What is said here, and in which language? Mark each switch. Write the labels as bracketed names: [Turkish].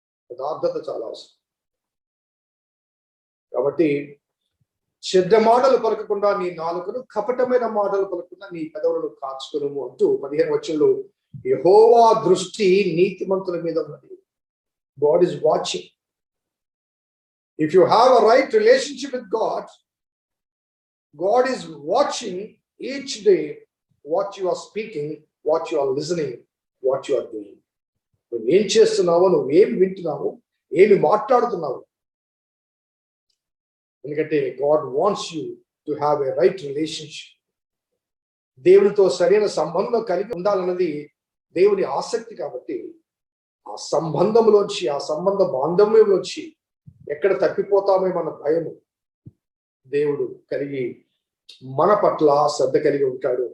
[Telugu] యథార్థత చాలా అవసరం. కాబట్టి చెడ్డ మాటలు పలకకుండా నీ నాలుకను, కపటమైన మాటలు పలకకుండా నీ పెదవులను కాచుకును అంటూ 15వ వచనంలో యెహోవా దృష్టి నీతిమంతుల మీద ఉన్నది. [English] God is watching. If you have a right relationship with God, God is watching each day what you are speaking, what you are listening, what you are doing. [Telugu] నువ్వేం చేస్తున్నావో, నువ్వేం వింటున్నావు, ఏమి మాట్లాడుతున్నావు. [English] ఎందుకంటే God wants you to have a right relationship. [Telugu] దేవునితో సరైన సంబంధం కలిగి ఉండాలన్నది దేవుని ఆసక్తి. కాబట్టి ఆ సంబంధంలోంచి, ఆ సంబంధ బాంధవ్యంలోంచి ఎక్కడ తప్పిపోతామేమన్న భయము దేవుడు కలిగి మన పట్ల శ్రద్ధ కలిగి ఉంటాడు.